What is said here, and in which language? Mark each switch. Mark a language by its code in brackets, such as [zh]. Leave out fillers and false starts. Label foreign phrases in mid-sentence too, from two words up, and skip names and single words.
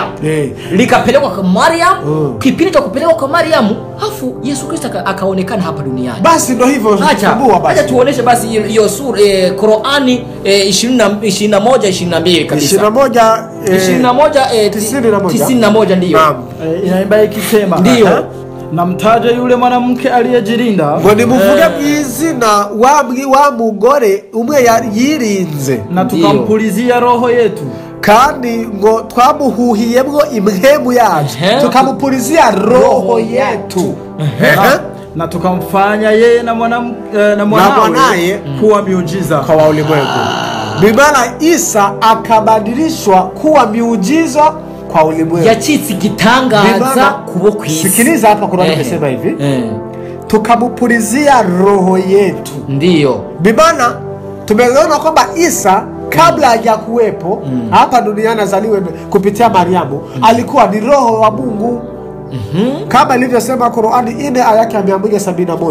[sw] Likapelekwa kwa Mariam, kipindi cha kupelekwa kwa Mariam, afu Yesu Kristo akaonekana hapa duniani. Basi ndio hivyo. Acha tuoneshe basi hiyo sura Qur'ani 21:22 kabisa. 91 ndio. Inaimba ikisema ndio. Namtaja yule mwanamke aliyejirinda [rn] ngo nimuvuge mwizina wa mugore umwe yirinze [sw] na tukampulizia roho yetu [rn] kandi ngo twamuhuhiyemwo imhemu yacu [sw] tukamupulizia roho yetu na tukamfanya yeye na mwanawe kuwa miujiza kwa ulimwengu. Bibana Isa akabadilishwa kuwa miujiza kwa ulimwengu. [rn] Yachitsi gitangaza kubo kwisi. [sw] Sikiliza hapa Qur'an imesema hivi. Tukamupulizia roho yetu. Ndio. Bibana tumeona kwamba Isa kabla hajakuwepo hapa duniani azaliwe kupitia Mariamu, alikuwa ni roho wa Mungu. Kama ilivyosema Qur'ani 4 aya yake 171.